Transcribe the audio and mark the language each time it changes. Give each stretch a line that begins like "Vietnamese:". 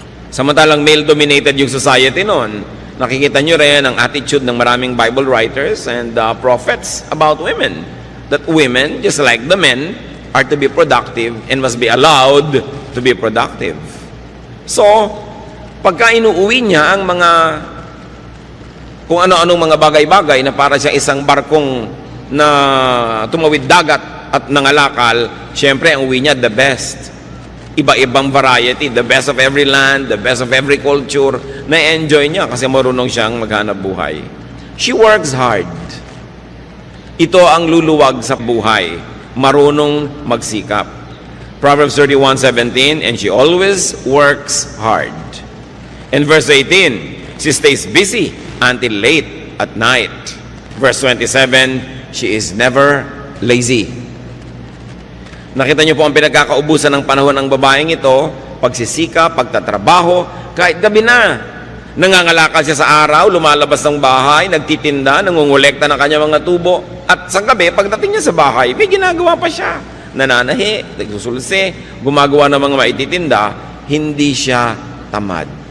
Filipino: Samantalang male-dominated yung society noon, nakikita nyo rin ang attitude ng maraming
English: Bible writers and prophets about women. That women, just like the men, are to be productive and must be allowed to be productive.
Filipino: So, pagka inuuwi niya ang mga kung ano-anong mga bagay-bagay na para siya isang barkong na tumawid dagat at nangalakal, syempre ang uwi niya
English: the best.
Filipino: Iba-ibang variety,
English: the best of every land, the best of every culture,
Filipino: na-enjoy niya kasi marunong siyang maghanap buhay.
English: She works hard.
Filipino: Ito ang luluwag sa buhay, marunong magsikap.
English: Proverbs 31:17, and she always works hard. And verse 18, she stays busy until late at night. Verse 27, she is never lazy.
Filipino: Nakita niyo po ang pinagkakaubusan ng panahon ng babaeng ito, pagsisika, pagtatrabaho, kahit gabi na. Nangangalakal siya sa araw, lumalabas ng bahay, nagtitinda, nangungulekta ng kanyang mga tubo. At sa gabi, pagdating niya sa bahay, may ginagawa pa siya. Nananahi, nagsusulse, gumagawa ng mga maititinda, hindi siya tamad.